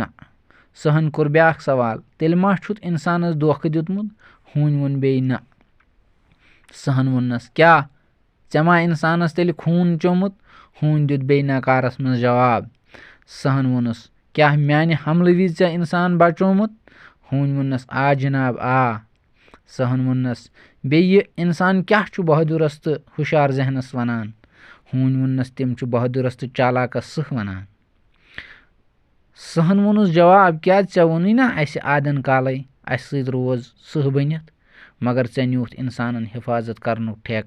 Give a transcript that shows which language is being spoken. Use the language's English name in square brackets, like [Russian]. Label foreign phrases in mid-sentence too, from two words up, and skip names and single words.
[Kashmiri] सहन कोर ब्याक सवाल, तेल मा छुत इंसानस धोख दितमुत। हून वोन बे ना। सहन वोनस क्या ऐ मा इंसानस तेल खून चोमुत। हून दित बे नकारस मज जवाब। सहन वोनस क्या म्याने हमले विज ऐ इंसान बचोमुत। हून वोनस आ जनाब आ। सहन वोनस बे ये इंसान क्या छु बहादुरस तो हुशार जहनस वनान। हून वोनस तिम छु बहादुरस तो चालाकस सह वनान। सहन वोनस जवाब क्या ऐ वोनी ना असे आदन काले अस सत रोज सह बनित, मगर ऐ न्यूथ इंसानन हिफाजत करनु ठेक।